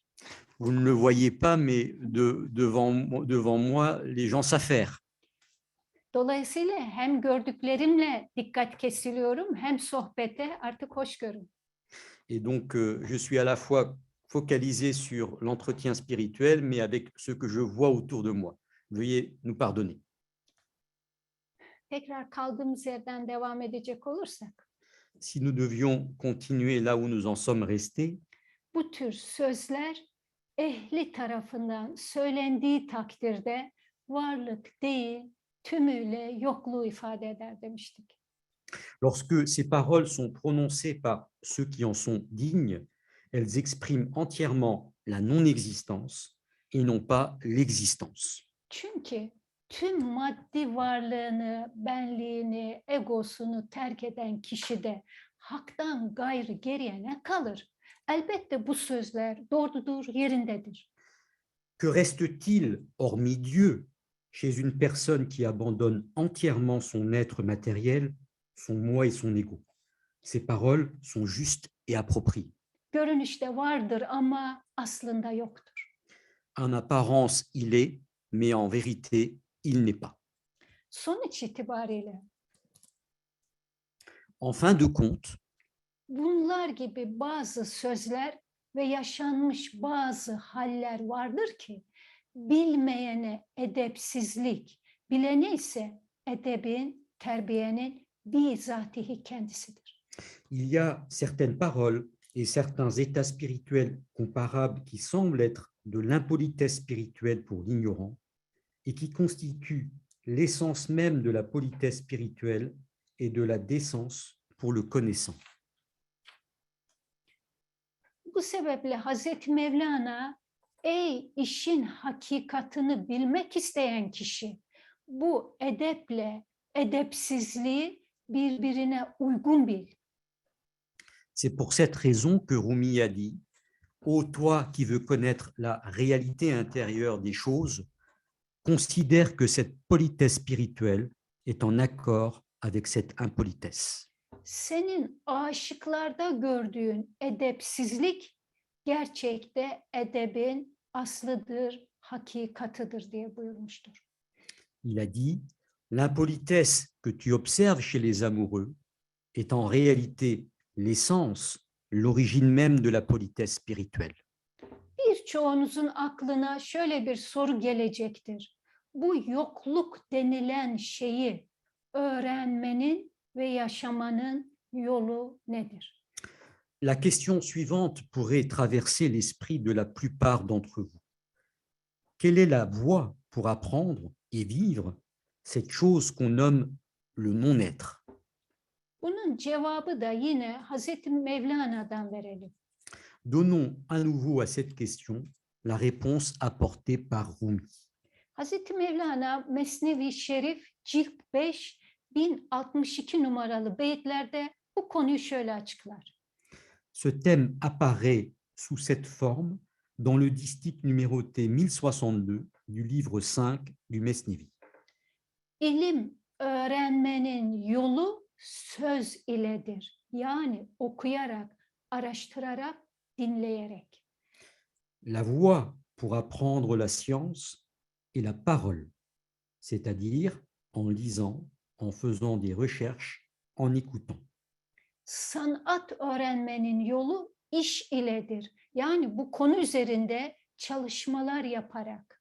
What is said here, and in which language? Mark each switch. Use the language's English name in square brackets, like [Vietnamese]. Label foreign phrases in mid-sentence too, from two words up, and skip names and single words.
[French] Vous ne le voyez pas, mais devant moi, les gens s'affairent. [Turkish] Dolayısıyla hem gördüklerimle dikkat kesiliyorum hem sohbete artık hoş görün. [French] Et donc, je suis à la fois focalisé sur l'entretien spirituel, mais avec ce que je vois autour de moi. Veuillez nous pardonner. [Turkish] Tekrar kaldığımız yerden devam edecek olursak, [French] Si nous devions continuer là où nous en sommes restés, [Turkish] bu tür sözler ehli tarafından söylendiği takdirde varlık değil, tümüyle yokluğu ifade eder demiştik. [French] lorsque ces paroles sont prononcées par ceux qui en sont dignes, elles expriment entièrement la non-existence et non pas l'existence. [Turkish] Çünkü tüm maddi varlığını, benliğini, egosunu terk eden kişide haktan gayrı geriye ne kalır? Elbette bu sözler doğrudur, yerindedir. [French] Que reste-t-il, hormis Dieu, chez une personne qui abandonne entièrement son être matériel, son moi et son ego? Ces paroles sont justes et appropriées. [Turkish] Görünüşte vardır ama aslında yoktur. [French] En apparence, il est, mais en vérité, il n'est pas. [Turkish] Sonuç itibariyle [French] En fin de compte, [Turkish] bunlar gibi bazı sözler ve yaşanmış bazı haller vardır ki bilmeyene edepsizlik, bilene ise edebin, terbiyenin bizatihi kendisidir. [French] il y a certaines paroles et certains états spirituels comparables qui semblent être de l'impolitesse spirituelle pour l'ignorant et qui constituent l'essence même de la politesse spirituelle et de la décence pour le connaissant. [Turkish] Bu sebeple Hazreti Mevlana, ey işin hakikatını bilmek isteyen kişi, bu edeple edepsizliği birbirine uygun bil. [French] C'est pour cette raison que Rumi a dit « Ô toi qui veux connaître la réalité intérieure des choses, considère que cette politesse spirituelle est en accord avec cette impolitesse. » [Turkish] Senin aşıklarda gördüğün edepsizlik gerçekte edebin aslıdır, hakikatıdır diye buyurmuştur. [French] Il a dit « L'impolitesse que tu observes chez les amoureux est en réalité l'essence, l'origine même de la politesse spirituelle. » [Turkish] Birçoğunuzun aklına şöyle bir soru gelecektir. Bu yokluk denilen şeyi öğrenmenin ve yaşamanın yolu nedir? [French] La question suivante pourrait traverser l'esprit de la plupart d'entre vous. Quelle est la voie pour apprendre et vivre cette chose qu'on nomme le non-être? [Turkish] Bunun cevabı da yine Hazreti Mevlana'dan verelim. [French] Donnons à nouveau à cette question la réponse apportée par Rumi. [Turkish] Hazreti Mevlana Mesnevi Şerif Cilt 5 1062 numaralı beyitlerde bu konuyu şöyle açıklar. [French] Ce thème apparaît sous cette forme dans le distique numéroté 1062 du livre 5 du Mesnevi. [Turkish] İlim öğrenmenin yolu söz iledir. Yani okuyarak, araştırarak, dinleyerek. [French] La voie pour apprendre la science est la parole, c'est-à-dire en lisant, en faisant des recherches, en écoutant. [Turkish] Sanat öğrenmenin yolu iş iledir. Yani bu konu üzerinde çalışmalar yaparak.